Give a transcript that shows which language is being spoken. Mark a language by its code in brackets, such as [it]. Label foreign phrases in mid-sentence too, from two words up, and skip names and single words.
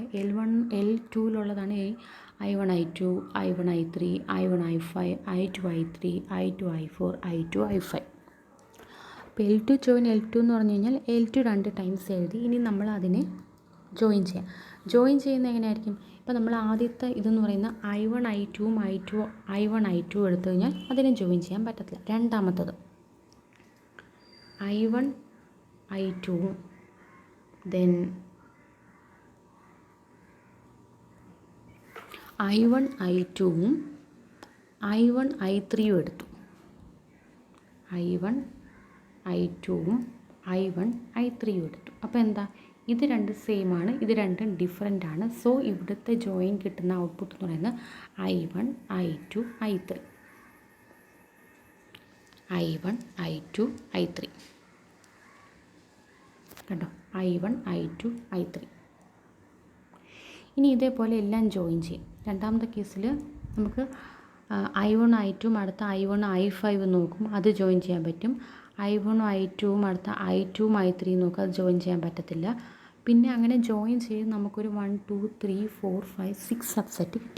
[ml] L2ലുള്ളതാണ് I1 I2 I1 I3 I1 I5 I2 I3 I2 I4 I2 I5. അപ്പോൾ L2 ജോയിൻ L2 എന്ന് പറഞ്ഞു കഴിഞ്ഞാൽ L2 2 ടൈംസ് എഴുതി. ഇനി നമ്മൾ അതിനെ ജോയിൻ ചെയ്യാം. ജോയിൻ ചെയ്യുന്നത് എങ്ങനെയായിരിക്കും? ഇപ്പോൾ നമ്മൾ ആദ്യത്തെ ഇതെന്ന് പറയുന്ന I1 I2 എടുത്തു കഴിഞ്ഞാൽ അതിനെ ജോയിൻ ചെയ്യാൻ പറ്റത്തില്ല. രണ്ടാമത്തത് I1 I2 then I1 I2 I1 I3 എടുത്തു. I1 I2 I1 I3 എടുത്തു. അപ്പോൾ എന്താ? ഇത് രണ്ട് സെയിം ആണ്, ഇത് രണ്ടും ഡിഫറെൻ്റ് ആണ്. സോ ഇവിടുത്തെ ജോയിൻ കിട്ടുന്ന ഔട്ട്പുട്ട് എന്ന് പറയുന്നത് I1 I2 I3 I1 I2 I3 കണ്ടോ? I1 I2 I3. ഇനി ഇതേപോലെ എല്ലാം ജോയിൻ ചെയ്യും. രണ്ടാമത്തെ കേസിൽ നമുക്ക് I1 I2 അടുത്ത I1 I5 നോക്കും, അത് ജോയിൻ ചെയ്യാൻ പറ്റും. I1 I2 അടുത്ത I2 I3 നോക്കും, അത് ജോയിൻ ചെയ്യാൻ പറ്റത്തില്ല. പിന്നെ അങ്ങനെ ജോയിൻ ചെയ്ത് നമുക്കൊരു 1 2 3 4 5 6 സബ്സെറ്റ് കിട്ടി.